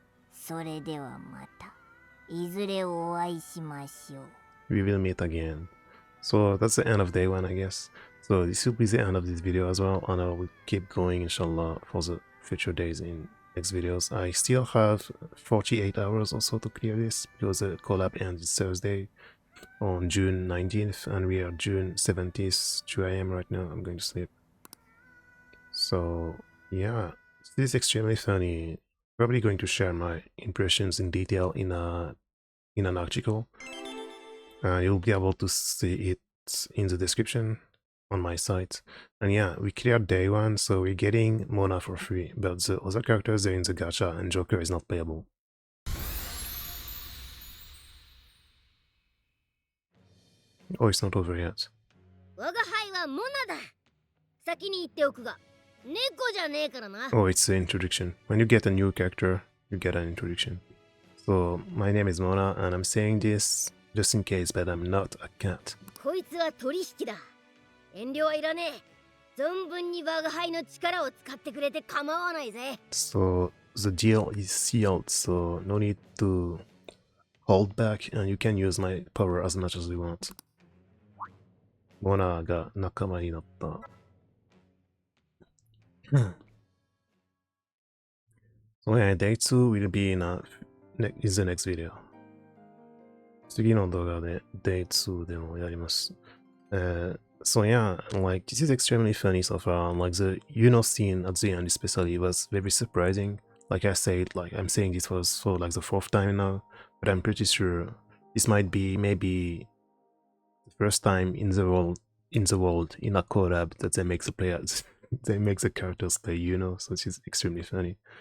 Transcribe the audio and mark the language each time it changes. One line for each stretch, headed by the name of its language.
Japanese: それではまた、いずれお会いしましょう。
English: We will meet again. So that's the end of day 1, I guess. So this will be the end of this video as well, and I will keep going inshallah for the future days in next videos. I still have 48 hours or so to clear this because the collab ends Thursday on June 19th and we are June 17th, 2 AM right now. I'm going to sleep. So yeah, this is extremely funny. Probably going to share my impressions in detail in an article. You'll be able to see it in the description on my site. And yeah, we cleared day 1, so we're getting Mona for free, but the other characters are in the gacha and Joker is not playable. Oh, it's not over yet.
Japanese: 我が輩はモナだ。先に言っておくが、猫じゃねえからな。
English: Oh, it's the introduction. When you get a new character, you get an introduction. So, my name is Mona, and I'm saying this just in case, but I'm not a cat.
Japanese: こいつは取引だ。遠慮はいらねえ。存分に我が輩の力を使ってくれて構わないぜ。
English: So, the deal is sealed, so no need to hold back, and you can use my power as much as you want.
Japanese: Mona が仲間になった。
English: So yeah, day 2 will be in the next video.
Japanese: 次の動画で day 2でもやります。
English: So yeah, like this is extremely funny so far. Like the scene at the end especially was very surprising. Like I said, like I'm saying this was for like the 4th time now, but I'm pretty sure this might be maybe the first time in the world in a collab that they make the players they make the characters play, so this is extremely funny.